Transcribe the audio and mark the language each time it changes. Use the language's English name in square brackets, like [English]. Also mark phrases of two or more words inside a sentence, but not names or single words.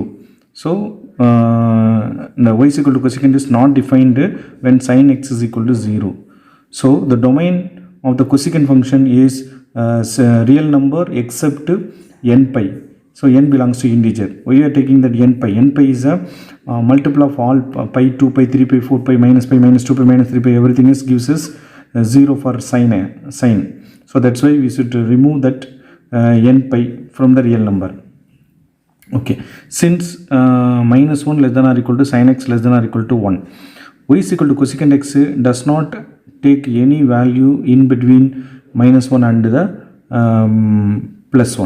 [English] So, the y is equal to cosecant is not defined when sin x is equal to 0. So, the domain of the cosecant function is real number except n pi. So n belongs to integer. Why you are taking that n pi? N pi is a multiple of all pi, 2 pi, 3 pi, 4 pi, minus 2 pi, minus 3 pi. Everything is gives us 0 for sine. So that's why we should remove that n pi from the real number. Okay. Since minus 1 less than or equal to sin x less than or equal to 1, y is equal to cosecant x does not take any value in between minus 1 and the plus 1.